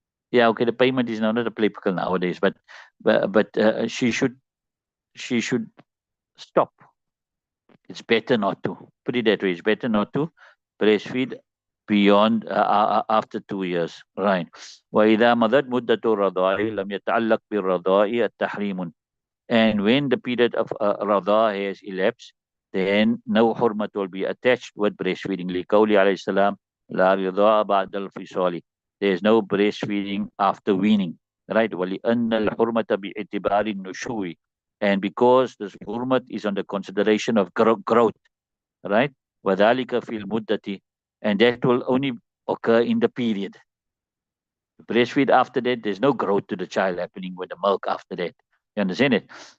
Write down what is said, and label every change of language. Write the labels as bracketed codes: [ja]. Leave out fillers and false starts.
[en] Yeah, okay. The payment is now not applicable nowadays, but she should stop. It's better not to. Put it that way. It's better not to breastfeed beyond after 2 years. Right. [ar] وإذا مضت مدة الرضاع لم يتعلق بالرضاع التحريم. [en] And when the period of radha has elapsed, then no hurmat will be attached with breastfeeding. [ar] لقوله عليه السلام لا رضاء بعد الفصال. [en] There is no breastfeeding after weaning. [ar] Right? وَلِأَنَّ الْحُرْمَةَ بِاعْتِبَارِ النُّشُوِّ. [en] And because this hurmat is on the consideration of growth. [ar] Right? وَذَلِكَ فِي الْمُدَّةِ. [en] And that will only occur in the period. Breastfeed after that, there's no growth to the child happening with the milk after that. You understand it?